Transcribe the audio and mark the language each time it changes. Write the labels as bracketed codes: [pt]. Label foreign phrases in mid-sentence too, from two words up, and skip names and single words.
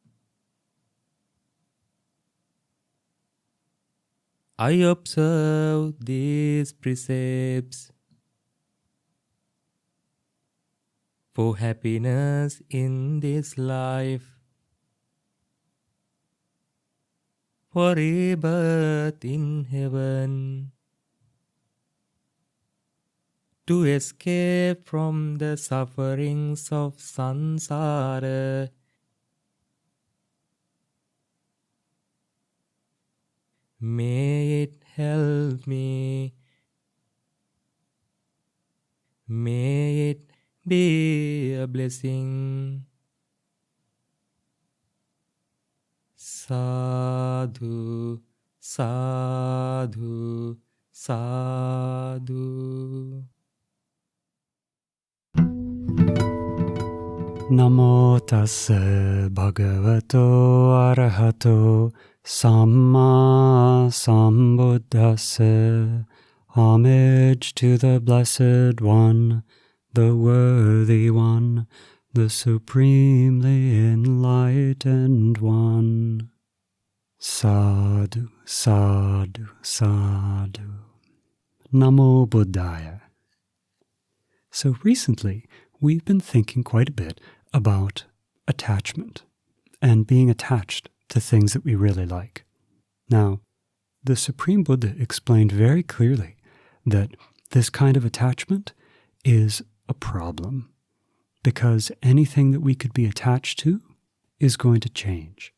[en] I observe these precepts for happiness in this life, for rebirth in heaven, to escape from the sufferings of samsara. May it help me. May it be a blessing. [pi] Sadhu, sadhu, sadhu. Namo tassa bhagavato arahato samma sambuddhassa. [en] Homage to the Blessed One, the Worthy One, the Supremely Enlightened One. [pi] Sadhu, sadhu, sadhu. Namo Buddhaya. [en] So recently, we've been thinking quite a bit about attachment and being attached to things that we really like. Now, the Supreme Buddha explained very clearly that this kind of attachment is a problem because anything that we could be attached to is going to change.